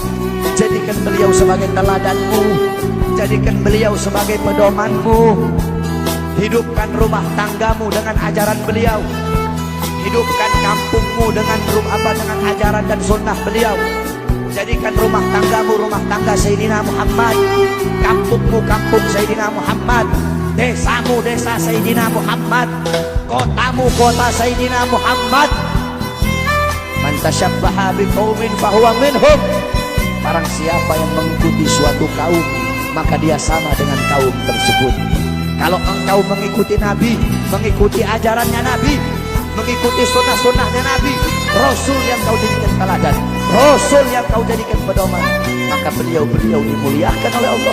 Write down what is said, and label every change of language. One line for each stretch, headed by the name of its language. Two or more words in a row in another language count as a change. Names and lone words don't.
Indonesian: Jadikan beliau sebagai teladanmu, jadikan beliau sebagai pedomanmu. Hidupkan rumah tanggamu dengan ajaran beliau. Hidupkan kampungmu dengan ajaran dan sunnah beliau. Jadikan rumah tanggamu rumah tangga Sayyidina Muhammad, kampungmu kampung Sayyidina Muhammad, desamu desa Sayyidina Muhammad, kotamu kota Sayyidina Muhammad.
Arabic: Man tasyabbaha biqaumin fahuwa minhum.
Indonesian: Barang siapa yang mengikuti suatu kaum, maka dia sama dengan kaum tersebut. Kalau engkau mengikuti Nabi, mengikuti ajarannya Nabi, mengikuti sunnah-sunnahnya Nabi, Rasul yang kau jadikan teladan, Rasul yang kau jadikan pedoman, maka beliau dimuliakan oleh Allah.